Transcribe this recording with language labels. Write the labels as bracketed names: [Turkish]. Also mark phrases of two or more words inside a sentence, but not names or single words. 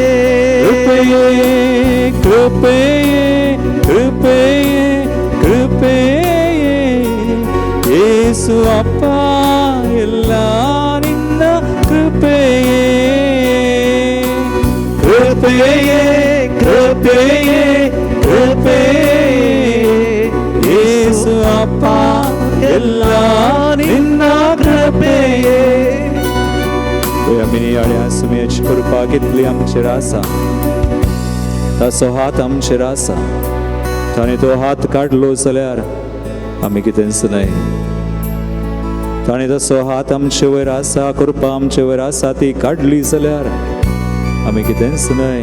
[Kannada] ಕೃಪೆಯೇ ಕೃಪೆಯೇ ಕೃಪೆಯೇ ಕೃಪೆಯೇ ಯೇಸು ಅಪ್ಪ, ಎಲ್ಲ ನಿನ್ನ ಕೃಪೆಯೇ. ಕೃಪೆಯೇ ಕೃಪೆಯೇ ಕೃಪೆಯೇ ಯೇಸು ಅಪ್ಪ, ಎಲ್ಲ ನಿನ್ನ ಕೃಪೆಯೇ. [Konkani] आम्ही आणि सुमयाची कृपा घेतली आमचेर आसा, ताचो हात आमचेर आसा. ताणें तो हात काडलो जाल्यार आमी कितेंच न्हय. ताणें ताचो हात आमचे वयर आसा, कृपा आमचे वयर आसा, ती काडली जाल्यार आमी कितेंच न्हय.